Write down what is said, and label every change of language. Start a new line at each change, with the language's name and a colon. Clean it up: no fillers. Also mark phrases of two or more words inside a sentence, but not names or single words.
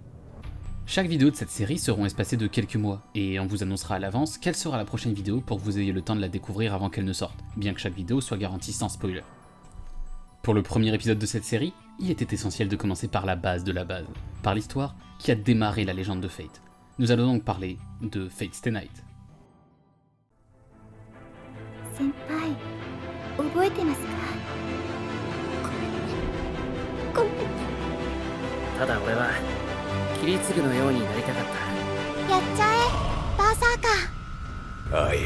French: Chaque vidéo de cette série seront espacées de quelques mois, et on vous annoncera à l'avance quelle sera la prochaine vidéo pour que vous ayez le temps de la découvrir avant qu'elle ne sorte, bien que chaque vidéo soit garantie sans spoiler. Pour le premier épisode de cette série, il était essentiel de commencer par la base de la base, par l'histoire qui a démarré la légende de Fate. Nous allons donc parler de Fate Stay Night.
Japanese: 先輩覚えてますかごめんねただ俺はキリツグのようになりたかった。やっちゃえバーサーカー